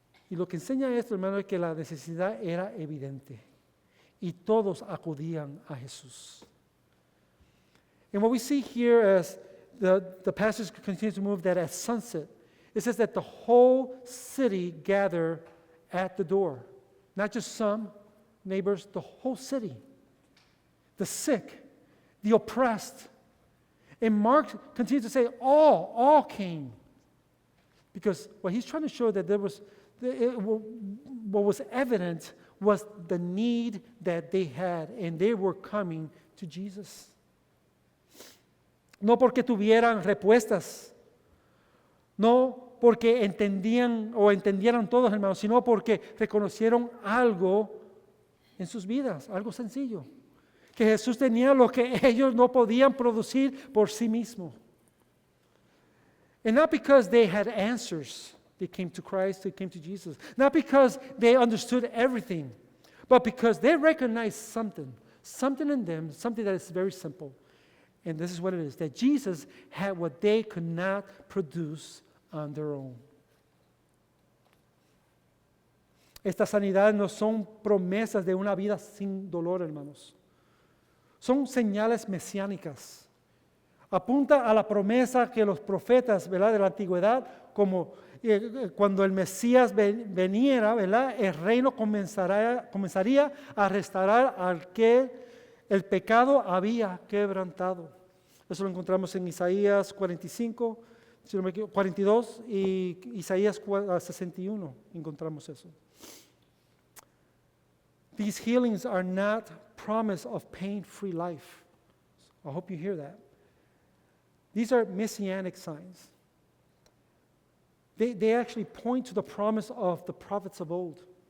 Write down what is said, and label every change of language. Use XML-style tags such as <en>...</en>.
<es>Y lo que enseña esto, hermano, es que la necesidad era evidente. Y todos acudían a Jesús.</es> <en>And what we see here as the passage continues to move, that at sunset, it says that the whole city gathered at the door. Not just some neighbors, the whole city. The sick, the oppressed. And Mark continues to say, all came. Because what he's trying to show that what was evident was the need that they had, and they were coming to Jesus.</en> <es>No porque tuvieran respuestas, no porque entendieran todos, hermanos, sino porque reconocieron algo en sus vidas, algo sencillo, que Jesús tenía lo que ellos no podían producir por sí mismos.</es> <en>And not because they had answers, they came to Christ, they came to Jesus. Not because they understood everything, but because they recognized something in them, something that is very simple. And this is what it is, that Jesus had what they could not produce on their own.</en> <es>Estas sanidades no son promesas de una vida sin dolor, hermanos. Son señales mesiánicas. Apunta a la promesa que los profetas, ¿verdad?, de la antigüedad, como cuando el Mesías veniera, ¿verdad?, el reino comenzaría a restaurar al que el pecado había quebrantado. Eso lo encontramos en Isaías 45, si no me equivoco, 42 y Isaías 61. Encontramos eso.</es> <en>These healings are not promise of pain-free life. I hope you hear that. These are messianic signs. They actually point to the promise of the prophets of old.</en>